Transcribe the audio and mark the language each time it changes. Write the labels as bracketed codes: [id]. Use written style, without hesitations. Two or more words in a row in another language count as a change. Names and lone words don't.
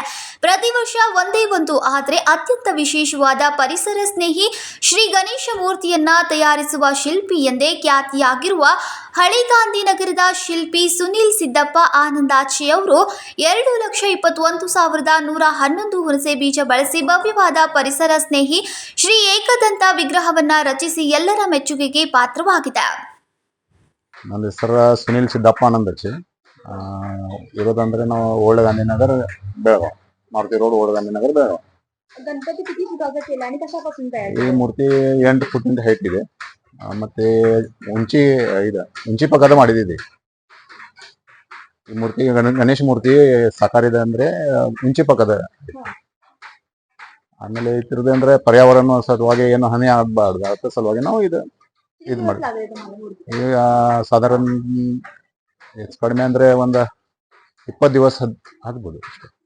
[kn] ಪ್ರತಿ ವರ್ಷ ಒಂದೇ ಒಂದು ಆದರೆ ಅತ್ಯಂತ ವಿಶೇಷವಾದ ಪರಿಸರ ಸ್ನೇಹಿ ಶ್ರೀ ಗಣೇಶ ಮೂರ್ತಿಯನ್ನ ತಯಾರಿಸುವ ಶಿಲ್ಪಿ ಎಂದೇ ಖ್ಯಾತಿಯಾಗಿರುವ ಹಳೆ ಗಾಂಧಿನಗರದ ಶಿಲ್ಪಿ ಸುನೀಲ್ ಸಿದ್ದಪ್ಪ ಆನಂದಾಚೆ ಅವರು 2,21,111 ಹುಣಸೆ ಬೀಜ ಬಳಸಿ ಭವ್ಯವಾದ ಪರಿಸರ ಸ್ನೇಹಿ ಶ್ರೀ ಏಕದಂತ ವಿಗ್ರಹವನ್ನ ರಚಿಸಿ ಎಲ್ಲರ ಮೆಚ್ಚುಗೆಗೆ ಪಾತ್ರವಾಗಿದೆ. ನನ್ನ ಹೆಸರು ಸುನೀಲ್ ಸಿದ್ದಪ್ಪ ಆನಂದಾಚೆ. ಇರೋದಂದ್ರೆ ನಾವು ಓಲ್ಡ್ ಗಾಂಧಿನगर बेळगाव, मारुती रोड ओल्ड गांधीनगर बेळगाव. [mr] गणपती किती फुटाचा केला आणि कशापासून तयार [kn] ಈ ಮೂರ್ತಿ 8 ಫುಟಿಂದ ಹೈಟ್ ಇದೆ. ಮತ್ತೆ ಉಂಚಿ ಪಕ್ಕದ ಮಾಡಿದ್ದೀವಿ. ಈ ಮೂರ್ತಿ ಗಣೇಶ ಮೂರ್ತಿ ಸಾಕಾರ ಇದೆ ಅಂದ್ರೆ ಉಂಚಿ ಪಕ್ಕದ. ಆಮೇಲೆ ಇದ್ರದ್ದು ಅಂದ್ರೆ ಪರ್ಯಾವರಣ ಸಲುವಾಗಿ ಏನು ಹಾನಿ ಆಗಬಾರ್ದು ಅದ್ರ ಸಲುವಾಗಿ ನಾವು ಇದು ಮಾಡಿ ಈಗ ಸಾಧಾರಣ ಹೆಚ್ಚು ಕಡಿಮೆ ಅಂದ್ರೆ ಒಂದು 20 ದಿವಸ ಆಗ್ಬೋದು ಅಷ್ಟೇ.